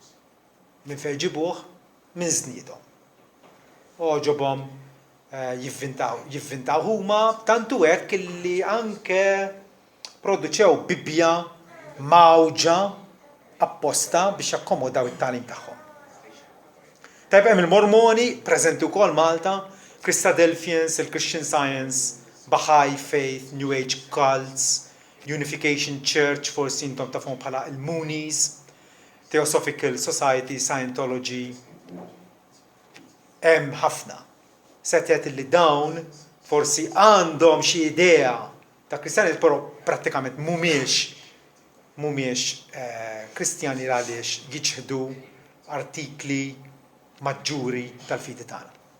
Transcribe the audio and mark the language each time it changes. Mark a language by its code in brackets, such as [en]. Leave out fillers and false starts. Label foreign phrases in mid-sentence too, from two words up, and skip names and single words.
[mt] Minn fejn ġibuh minn żniedhom. Oġobhom jivvintaw huma tantu hekk illi anke produċew Bibbja mawġa apposta biex jakkomodaw it-tagħlim tagħhom. Tajb hemm il-Mormoni preżenti wkoll Malta, Christadelphians, il-Christian Science, Baha'i Faith, New Age Cults, Unification Church, forsi intom tafhom bħala il-Moonies, Theosophical Society, Scientology. Hemm ħafna setet li dawn forsi għandhom xi idea ta' Kristjani, però prattikament mhumiex Kristjani għaliex jiġħdu artikli maġġuri tal-fidi tagħna.